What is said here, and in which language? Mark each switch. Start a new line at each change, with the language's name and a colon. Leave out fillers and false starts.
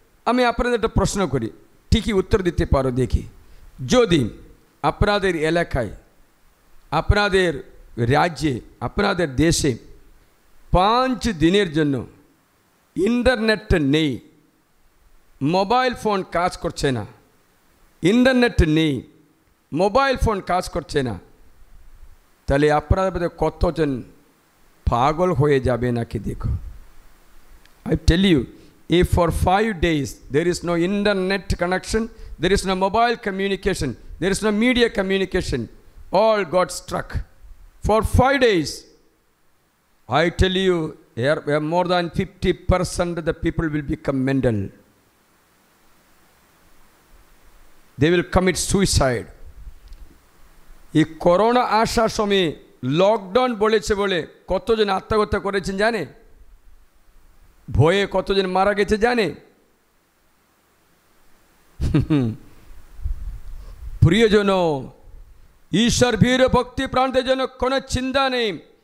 Bangla: আমি আপনাদের একটা প্রশ্ন করি, ঠিকই উত্তর দিতে পারো দেখি। যদি আপনাদের এলাকায়, আপনাদের রাজ্যে, আপনাদের দেশে 5 দিনের জন্য ইন্টারনেট নেই, মোবাইল ফোন কাজ করছে না, ইন্টারনেট নেই, মোবাইল ফোন কাজ করছে না, তাহলে আপনাদের মধ্যে কতজন পাগল হয়ে যাবে নাকি দেখো।
English: I tell you, if for 5 days there is no internet connection, there is no mobile communication, there is no media communication, all got struck. For 5 days, I tell you, here more than 50% of the people will become mental. They will commit suicide.
Bangla: এই corona আসার সময় lockdown বলেছে বলে কতজন আত্মহত্যা করেছেন জানে? ভয়ে কতজন মারা গেছে জানে? প্রিয়জন, ঈশ্বর ভীর ভক্তি প্রাণদের জন্য কোনো চিন্তা নেই।